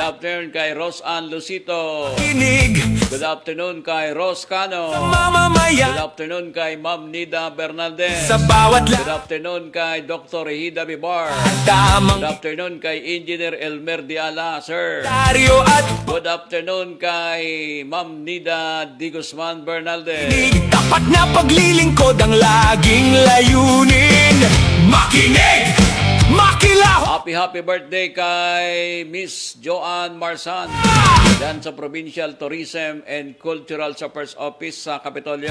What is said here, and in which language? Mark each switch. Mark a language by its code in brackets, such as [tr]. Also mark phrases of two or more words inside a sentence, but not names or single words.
[en] Good afternoon kay Rose Ann Lucito. [tl] Kinig [en] Good afternoon kay Rose Cano. Good [tl] mamamayan [en] afternoon kay Ma'am Nida Bernaldez. [tl] sa bawat [en] Good afternoon kay Dr. Rehida Bibar. [tl] tamang [en] Good afternoon kay Engineer Elmer Diala, sir. [tl] daryo at [en] Good afternoon kay Ma'am Nida Di Guzman Bernaldez. [tl] kinig. Tapat na paglilingkod ang laging layunin. Makinig! Makilaho! [en] Happy birthday kay Miss Joanne Marsan. [bik] Yan sa Provincial Tourism and Cultural Affairs Office sa Kapitolyo.